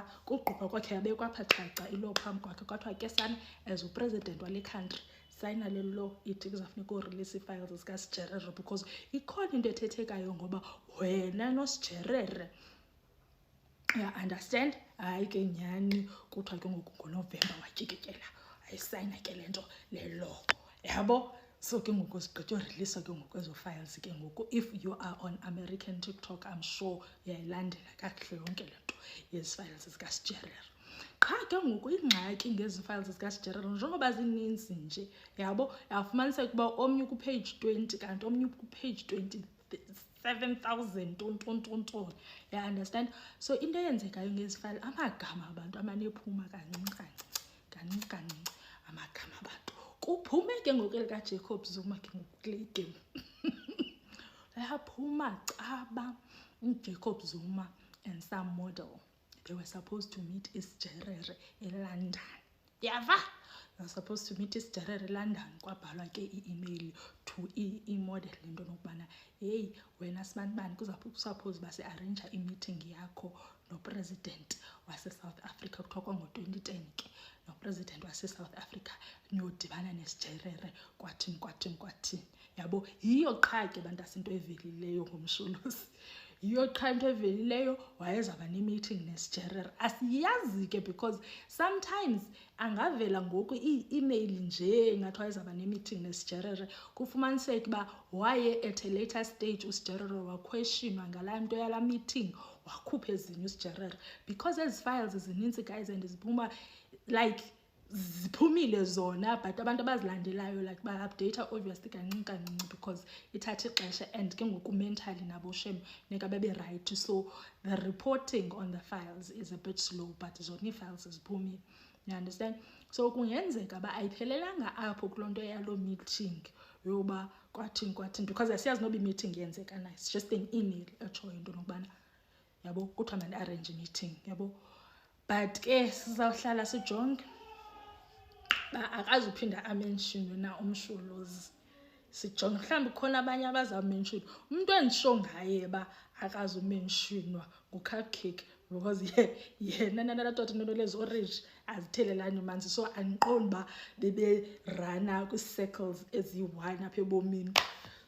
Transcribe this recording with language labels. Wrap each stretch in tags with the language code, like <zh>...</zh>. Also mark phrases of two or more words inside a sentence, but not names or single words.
<xh>Kugqubha kwakhe yabekwa apha caca ilaw phambi kwakhe kwathiwa ke sana as upresident wale country sayina le law ithi kuzawufuneka urilise ii-files zikaSjerere because ikhona into ethethekayo ngoba wena noSjerere,</xh> <en>ya understand.</en> <xh>Hayi ke nyhani kuthiwa ke ngoku ngoNovember watyikityelela ayisayina ke le nto le law, yabo. So ke ngoku sigqityorilisa ke ngoku ezo files ke ngoku.</xh> <en>If you are on American TikTok I'm sure</en> <xh>uyayilandela kakuhle yonke le nto yezi files zikaSjerere. Qha ke ngoku ingxaki ngezi files zikaSjerere njengoba zininzi nje, yabo, yafumaniseka ukuba omnye kupage 20 kanti omnye kupage 27,000 tonton,</xh> <en>ya understand.</en> <xh>So into eyenzekayo ngezi file amagama abantu amanephuma kancinci amagama abantu. Kuphume ke ngoku elikaJacob Zuma ke ngoku kule game yaphuma caba uJacob Zuma</xh> <en>and some model, they were supposed to meet</en> <xh>iSjerere eLondon, yava.</xh> <en>They were supposed to meet</en> <xh>iSjerere eLondon. Kwabhalwa ke i-email to i-model into nokubana heyi wena sibanibani kuzakusuppose uba siarrangea i-meeting yakho nopresident wase-South Africa. Kuthiwa kwango-2010 ke nopresident wase-South Africa niyodibana neSjerere kwathini, yabo. Yiyo qha ke bantu asinto evelileyo ngomsholosi, yiyo qha into evelileyo wayezawuba ne-meeting neSjerere. Asiyazi ke because sometimes angavela ngoku i-email nje ngathi wayezawuba ne-meeting neSjerere, kufumaniseke uba waye</xh> <en>at a later stage</en> <xh>uSjerere waquestionwa ngalaa nto yalaa meeting, wakhupha ezinye uSjerere because ezi files zininzi guys and ziphuma like ziphumile zona but abantu abazilandelayo like ba-update obviously kancinci because ithatha ixesha and ke ngoku mentally nabo shem neka babe right.</xh> <en>So the reporting on the files is a bit slow but</en> <xh>zona ii-files ziphumile,</xh> <en>you understand.</en> <xh>So kungenzeka uba ayiphelelanga apho kuloo nto yaloo meeting yoba kwathini because asiyazi noba i-meeting yenzeka na,</xh> <en>it's just an email</en> <xh>etshoyo into nokubana, yabo, kuthiwa mani-arrange i-meeting, yabo. But ke sizawuhlala sijonge ba akazuphinda amenshonwe na umsholozi, sijonge mhlawumbi khona abanye abazawumenshonwa. Umntu endisho ngaye ba akazumenshonwa nguCupcake because yena nalatatunene lezi-orange azithelelani manzi, so andiqondi uba beberana kwii-circles eziyi-1 apha ebomini.</xh>